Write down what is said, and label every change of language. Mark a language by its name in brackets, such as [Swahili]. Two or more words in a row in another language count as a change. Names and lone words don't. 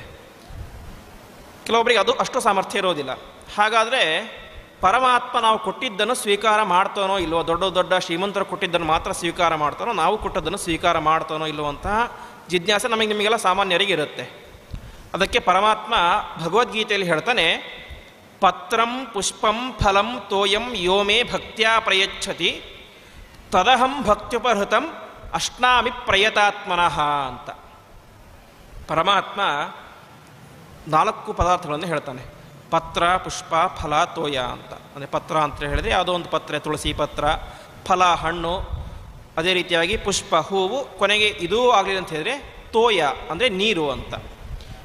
[Kannada] ಕೆಲವೊಬ್ಬರಿಗೆ ಅದು ಅಷ್ಟು ಸಾಮರ್ಥ್ಯ ಇರೋದಿಲ್ಲ. ಹಾಗಾದರೆ ಪರಮಾತ್ಮ ನಾವು ಕೊಟ್ಟಿದ್ದನ್ನು ಸ್ವೀಕಾರ ಮಾಡ್ತಾನೋ ಇಲ್ಲವೋ? ದೊಡ್ಡ ದೊಡ್ಡ ಶ್ರೀಮಂತರು ಕೊಟ್ಟಿದ್ದನ್ನು ಮಾತ್ರ ಸ್ವೀಕಾರ ಮಾಡ್ತಾನೋ, ನಾವು ಕೊಟ್ಟದ್ದನ್ನು ಸ್ವೀಕಾರ ಮಾಡ್ತಾನೋ ಇಲ್ಲವಂತಹ ಜಿಜ್ಞಾಸೆ ನಿಮಗೆಲ್ಲ ಸಾಮಾನ್ಯರಿಗೆ ಇರುತ್ತೆ. ಅದಕ್ಕೆ ಪರಮಾತ್ಮ ಭಗವದ್ಗೀತೆಯಲ್ಲಿ ಹೇಳ್ತಾನೆ, [Sanskrit] ಪತ್ರಂ ಪುಷ್ಪಂ ಫಲಂ ತೋಯಂ ಯೋಮೇ ಭಕ್ತ್ಯಾ ಪ್ರಯಚ್ಛತಿ ತದಹಂ ಭಕ್ತ್ಯುಪಹೃತಂ ಅಶ್ನಾಮಿ ಪ್ರಯತಾತ್ಮನಃ ಅಂತ. [Kannada] ಪರಮಾತ್ಮ 4 ಪದಾರ್ಥಗಳನ್ನು ಹೇಳ್ತಾನೆ. ಪತ್ರ, ಪುಷ್ಪ, ಫಲ, ತೋಯ ಅಂತ. ಅಂದರೆ ಪತ್ರ ಅಂತ ಹೇಳಿದರೆ ಯಾವುದೋ ಒಂದು ಪತ್ರೆ, ತುಳಸಿ ಪತ್ರ, ಫಲ ಹಣ್ಣು, ಅದೇ ರೀತಿಯಾಗಿ ಪುಷ್ಪ ಹೂವು, ಕೊನೆಗೆ ಇದೂ ಆಗಲಿಲ್ಲ ಅಂತ ಹೇಳಿದರೆ ತೋಯ ಅಂದರೆ ನೀರು ಅಂತ.